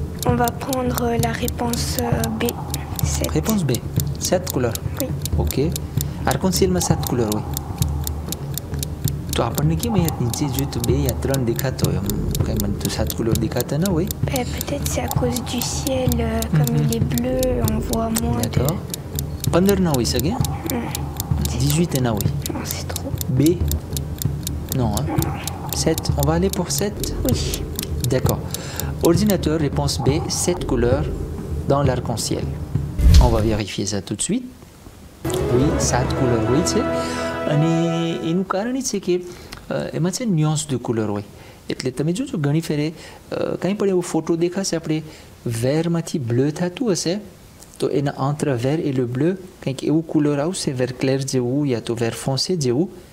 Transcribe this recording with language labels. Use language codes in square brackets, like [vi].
[fr] On va prendre la réponse B. 7. Réponse B 7 couleurs. Oui. [gu] OK arc-en-cielમાં 7 couleurs હોય તો આપણને કેમ અહીંયા નીચે જોયું તો 2 યા 3 દેખાતો હોય કંઈ મને તો 7 couleurs દેખાતા ના હોય [fr] Peut-être c'est à cause du ciel, comme il est bleu, on voit moins. [gu] d'accord 15 ના હોઈ શકે 18 ના હોય [fr] Non, c'est trop. B non 7 on va aller pour 7 Oui. d'accord ordinateur réponse B 7 couleurs dans l'arc-en-ciel on va vérifier ça tout de suite oui 7 couleurs oui c'est [gu] અને એનું કારણ એ છે કે એમાં છે ન્યુઅન્સ de couleur હોય એટલે તમે જોજો ઘણી ફેરે કંઈ પણ એવો ફોટો દેખાશે આપણે વેરમાંથી બ્લુ થતું હશે તો એના [fr] entre vert et le bleu [gu] કંઈક એવું couleur આવશે vert clair જેવું યા તો vert foncé જેવું